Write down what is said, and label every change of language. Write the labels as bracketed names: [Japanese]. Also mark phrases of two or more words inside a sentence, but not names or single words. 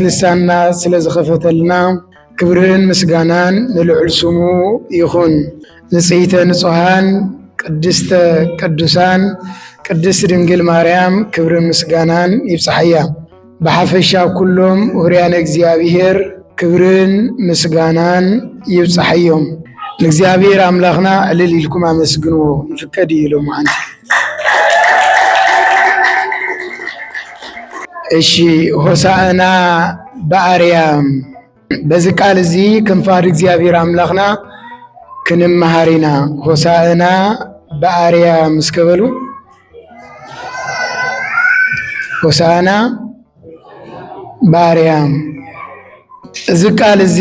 [Tigrinya] ልሳንና ስለ ዝኸፈተልና ክብርን ምስጋናን ንልዑል ስሙ ይኹን። ንጽሕተ ንጹሓን ቅድስተ ቅዱሳን ቅድስት ድንግል ማርያም ክብርን ምስጋናን ይብጽሐያ። በሓፈሻ ኩሎም ውርያነ እግዚአብሔር ክብርን ምስጋናን ይብጽሐዮም። ንእግዚአብሔር አምላኽና እልል ኢልኩም አመስግንዎ ይፍቀድ ኢሎም አንተ። እሺ [Geez] ሆሳዕና በአርያም [Tigrinya] በዚህ ቃል እዚ ክንፋድ እግዚአብሔር አምላኽና ክንመሃሪና [Geez] ሆሳዕና በአርያም [Tigrinya] እስከበሉ [Geez] ሆሳዕና በአርያም [Tigrinya] እዚ ቃል እዚ